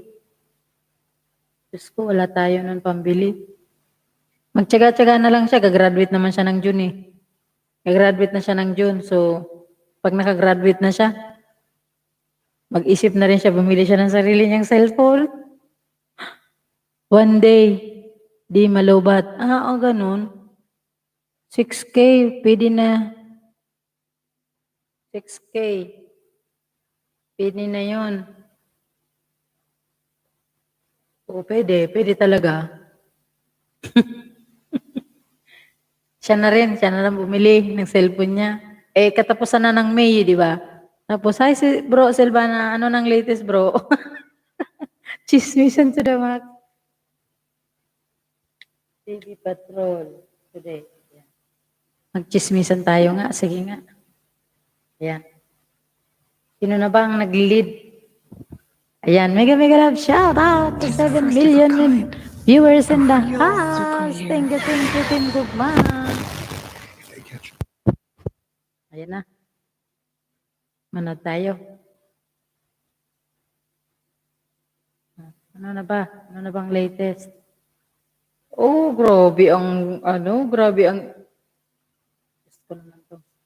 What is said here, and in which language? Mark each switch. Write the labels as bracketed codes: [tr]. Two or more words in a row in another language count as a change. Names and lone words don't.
[tl] Diyos ko, wala tayo nun pambili. Magtyaga-tyaga na lang siya. Gagraduate naman siya ng June eh. Gagraduate na siya ng June. So, pag nakagraduate na siya, mag-isip na rin siya, bumili siya ng sarili niyang cellphone. [en] One day, [tl] di malubat. Ganun. 6K, pwede na. 6K. Pwede na yun. Oo, pwede talaga. Siya na lang bumili ng cellphone niya. Katapusan na ng May, di ba? Tapos, [en] hi, bro, [tl] Silvana, ano nang latest, bro? Chismisan [en] to the max. [tl] TV Patrol. Today. Yan. Magchismisan tayo nga. Sige nga. Ayan. Sino na ba ang nag-lead? Ayan. [en] Mega love. Shout out to 7 million viewers in the house. Thank you, [tl] Team Gugma. Ayan na. Manood tayo. Ano na ba? Ano na bang latest? Oh, grabe ang, grabe ang, Diyos ko naman to.